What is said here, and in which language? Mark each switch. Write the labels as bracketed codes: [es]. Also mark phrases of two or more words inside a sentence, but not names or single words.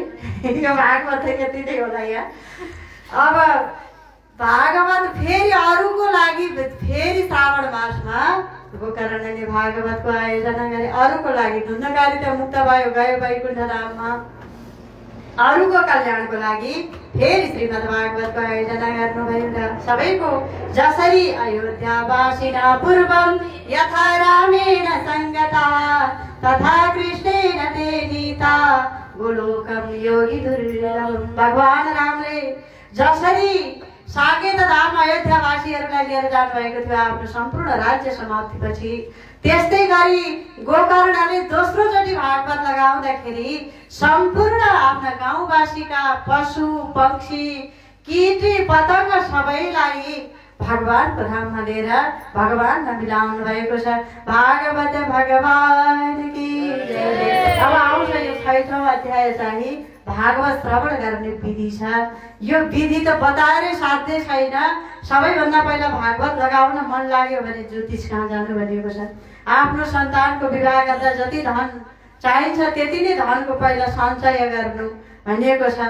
[ne] यो भागवत यति नै होला यहाँ। अब भागवत फेरि अरूको लागि फेरि श्रावण मासमा गोकर्णले भागवतको आयोजना गरे। अरूको लागि धुन्धुकारी त मुक्त भयो, गयो वैकुण्ठ धाममा। अरूको कल्याणको लागि फेरि श्रीमद् भागवतको आयोजना गर्नुभयो। सबैको जसरी [sa] अयोध्यावासिना पूर्वं यथा रामेण सङ्गता तथा कृष्णेन ते नीता गोलोकम योगी दुर्लभम। [ne] भगवान रामले जसरी साकेत धाम अयोध्यावासीहरूलाई लिएर जानुभएको थियो आफ्नो सम्पूर्ण राज्य समाप्तिपछि, त्यस्तै गरी गोकर्णले दोस्रोचोटि भागवत लगाउँदाखेरि सम्पूर्ण आफ्ना गाउँवासीका पशु पक्षी कीटी पतंग सबैलाई भगवानको धाममा लिएर भगवानलाई मिलाउनु भएको छ। भागवत भगवान की जय। अब आउँछ यो 6औं अध्याय चाहिँ भागवत श्रवण गर्ने विधि छ। यो विधि त बताएरै साध्य छैन। सबैभन्दा पहिला भागवत लगाउन मन लाग्यो भने ज्योतिष कहाँ जानु भनिएको छ। आफ्नो सन्तानको विवाह गर्दा जति धन चाहिन्छ त्यति नै धनको पहिला सञ्चय गर्नु भनिएको छ।